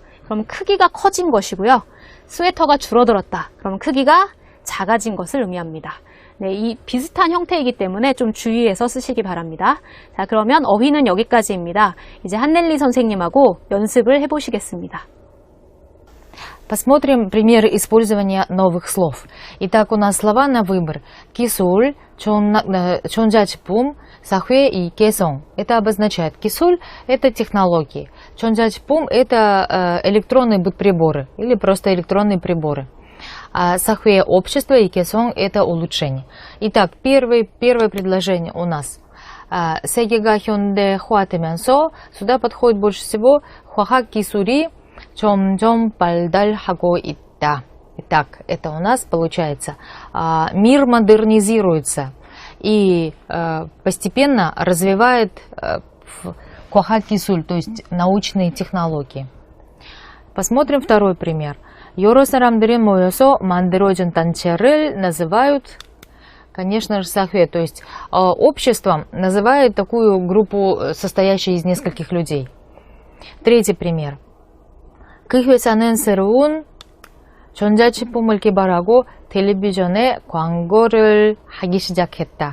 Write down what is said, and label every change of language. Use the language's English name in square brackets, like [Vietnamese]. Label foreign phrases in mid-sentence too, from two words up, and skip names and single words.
[Korean] 그럼 크기가 커진 것이고요. 스웨터가 줄어들었다. 그럼 크기가 작아진 것을 의미합니다. 네, 이 비슷한 형태이기 때문에 좀 주의해서 쓰시기 바랍니다. 자, 그러면 어휘는 여기까지입니다. 이제 한넬리 선생님하고 연습을 해보시겠습니다. [Russian] Посмотрим примеры использования новых слов. Итак, у нас слова на выбор. Кисуль, чонджачпум, сахве и кесон. Это обозначает кисуль – это технологии. Чонджачпум – это электронные бытприборы или просто электронные приборы. А сахве – общество и кесон – это улучшение. Итак, первое предложение у нас. [Korean] 세계가 현대화되면서. [Russian] Сюда подходит больше всего [Korean] 과학 기술 점점 발달하고 있다. [Russian] Итак, это у нас получается мир модернизируется и постепенно развивает [Korean] 과학 기술, [Russian] то есть научные технологии. Посмотрим второй пример. [Korean] 여러 사람들이 모여서 만들어진 단체를 [Russian] называют, конечно же, сахве, то есть обществом называют такую группу, состоящую из нескольких людей. Третий пример. [Korean] 그 회사는 새로운 전자제품을 개발하고 텔евизион에 광고를 하기 시작했다.